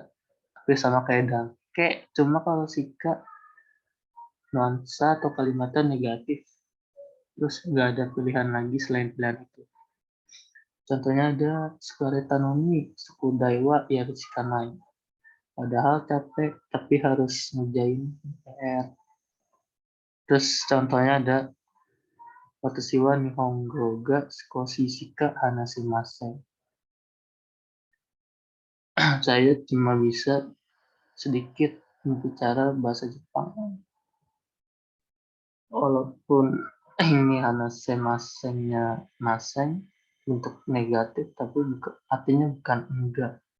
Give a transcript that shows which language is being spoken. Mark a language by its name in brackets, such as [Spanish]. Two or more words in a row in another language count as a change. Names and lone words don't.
[Indonesian] Tapi sama kayak dake, cuma kalau sika nuansa atau kalimatnya negatif, terus nggak ada pilihan lagi selain pilihan itu. Contohnya ada [Japanese] 疲れたのに宿題はやるしかない. [Indonesian] Padahal capek tapi harus ngerjain PR. Terus contohnya ada [Japanese] 私は日本語が少ししか話しません. [Indonesian] Saya cuma bisa sedikit berbicara bahasa Jepang. Walaupun ini hanashimasen-nya masen untuk negatif, tapi artinya bukan enggak.